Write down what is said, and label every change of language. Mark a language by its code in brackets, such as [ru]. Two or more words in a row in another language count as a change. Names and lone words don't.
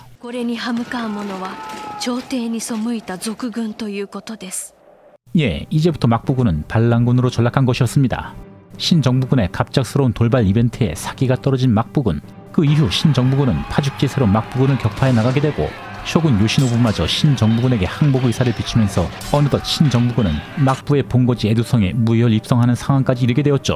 [ja] これに歯向かう者は朝廷に背いた賊軍ということです。 [ko] 예, 이제부터 막부군은 반란군으로 전락한 것이었습니다. 신정부군의 갑작스러운 돌발 이벤트에 사기가 떨어진 막부군. 그 이후 신정부군은 파죽지세로 막부군을 격파해 나가게 되고 쇼군 요시노부마저 신정부군에게 항복 의사를 비추면서 어느덧 신정부군은 막부의 본거지 에도성에 무혈 입성하는 상황까지 이르게 되었죠.